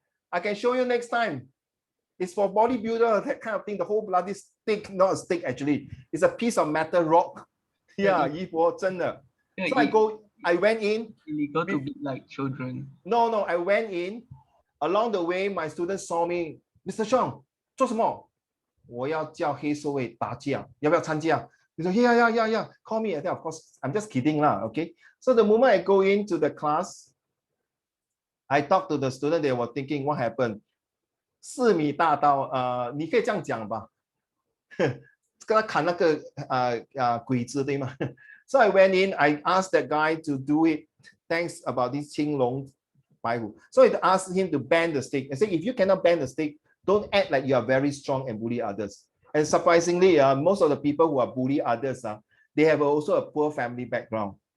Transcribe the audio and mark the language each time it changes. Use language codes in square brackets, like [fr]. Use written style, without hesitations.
[en] I can show you next time. It's for bodybuilder, that kind of thing. The whole bloody stick, not a stick actually. It's a piece of metal rock. Yeah, 一波真的.So I went in. Illegal to be like children. No, I went in. Along the way, my students saw me. [zh] Mr. Chong 做什么？我要叫黑社会打架，要不要参加？你说 [en] yeah, call me. Of course, I'm just kidding lah. Okay. So the moment I go into the class, I talk to the student. They were thinking, what happened? [zh] 4米大刀，你可以这样讲吧，跟他砍那个鬼子对吗？ [en] So I went in. I asked that guy to do it. Thanks about this [zh] 青龙白虎. [en] So I asked him to bend the stick. I said, if you cannot bend the stick, don't act like you are very strong and bully others. And surprisingly, most of the people who are bully others, they have also a poor family background.